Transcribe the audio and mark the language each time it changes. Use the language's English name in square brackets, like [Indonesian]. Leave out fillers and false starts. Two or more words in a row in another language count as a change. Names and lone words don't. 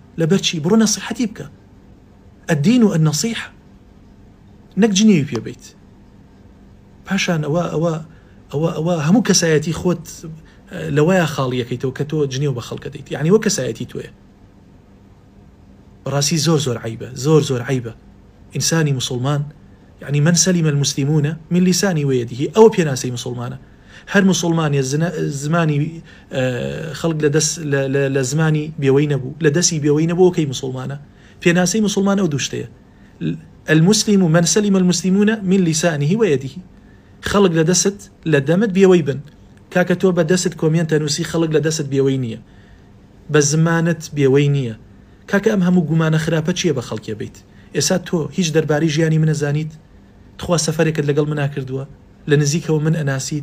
[Central Kurdish] لەبەرچی بڕۆ نەسیحەتی بکە. [Arabic] الدین و النصیحة، [Central Kurdish] نەک جنێوی پێ بیت. پاشان ئەوە هەموو کەسایەتی خۆت لەوەیە خاڵیەکەیتەوە کە تۆ جنێو بە خەڵکە دەیت. یعنی وە کەسایەتی تۆیە. بەڕاستی زۆر عیبە، زۆر عیبە. ئینسانی مسلمان [Arabic] يعني من سلم المسلمون من لسانه ويده، [Central Kurdish] ئەوە پێناسەی مسلمانە. هەر مسلمانە زمانی خەڵک لە زمانی بێوەی نەبوو، لە دەستی بێوەی نەبوو کەی مسلمانە. پێناسەی مسلمان ئەو دوو شتەیە. [Arabic] المسلم من سلم المسلمون من لسانه ويده. [Central Kurdish] خەڵک لە دەست لە دەمت بێوەی بن. کاکە تۆ بە دەست کۆمێنتە نووسی خەڵک لە دەست بێوەی نییە، بە زمانت بێوەی نییە. کاکە ئەم هەموو گومانە خراپە چییە بە خەڵکێ بیت؟ ئێستا تۆ هیچ دەربارەی ژیانی منە زانیت؟ تخوا سەفەرێکت لەگەڵ منا کردووە، لە نزیکەوە من ئەناسیت؟